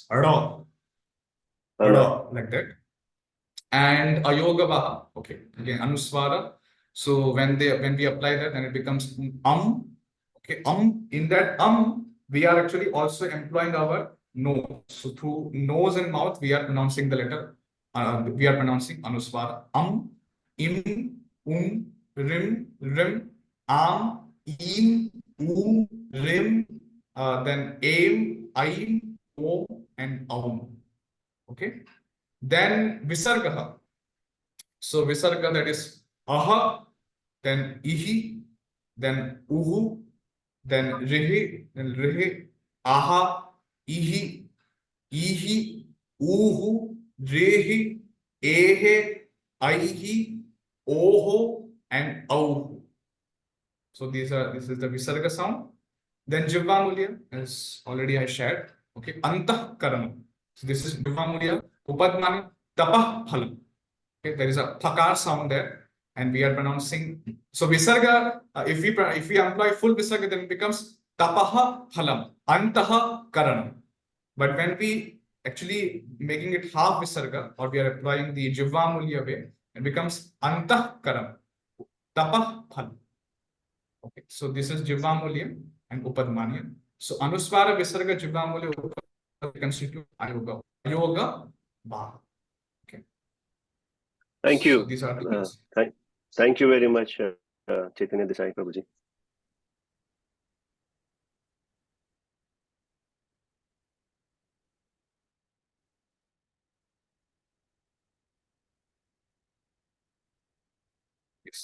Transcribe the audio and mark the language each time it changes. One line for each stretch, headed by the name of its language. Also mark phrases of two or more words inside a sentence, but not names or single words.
English: Ra. Ra. Like that. And ayogavaha. Okay. Again, anuswara. So when we apply that, then it becomes Okay. In that we are actually also employing our nose. So through nose and mouth, we are pronouncing the letter. We are pronouncing anuswara. Im, rim, im, rim, then aim, o, and aum. Okay. Then visarga. So visarga, that is aha, then ihi, then uhu, then rihi, aha, ihi, uhu, rehi, ehe, aihi, oho, and auhu. So this is the visarga sound. Then jivva mulya, as already I shared. Okay,
Sanskrit: Antah Karanam.
English: So this is Jivamulya, Upadmani,
Sanskrit: Tapah Phalam.
English: Okay, there is a thakar sound there, and we are pronouncing. So Visarga, if we employ full Visarga, then it becomes
Sanskrit: Tapaha Phalam, Antaha Karanam.
English: But when we actually making it half Visarga, or we are applying the Jivamulya way, it becomes
Sanskrit: Antah Karanam, Tapah Phalam.
English: Okay, so this is Jivamulya and Upadmani. So Anuswara Visarga Jivamulya constitute Ayoga. Ayoga Ba. Okay. Thank So you. these are the Thank you very much, Chaitanya Desai Prabhuji. Yes.